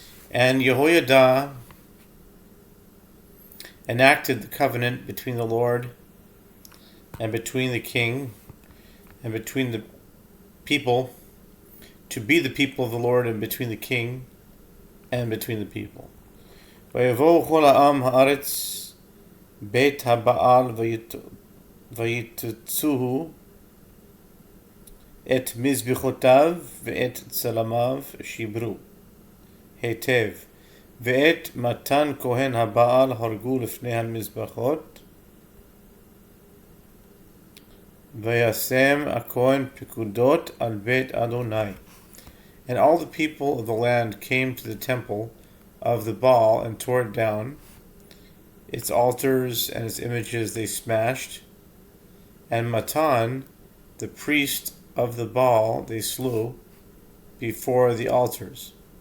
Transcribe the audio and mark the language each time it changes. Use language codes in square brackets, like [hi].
[en] And Yehoyada enacted the covenant between the Lord and between the king and between the people to be the people of the Lord, and between the king and between the people. [he] ויבואו כל העם הארץ בית הבעל ויתצוהו את מזבחותיו ואת צלמיו שיברו היטב, ואת מתן כהן הבעל הרגו לפני המזבחות, וישם הכהן פקודות על בית אדוני. [en] And all the people of the land came to the temple of the Baal and tore it down. Its altars and its images they smashed. And Matan, the priest of the Baal, they slew before the altars.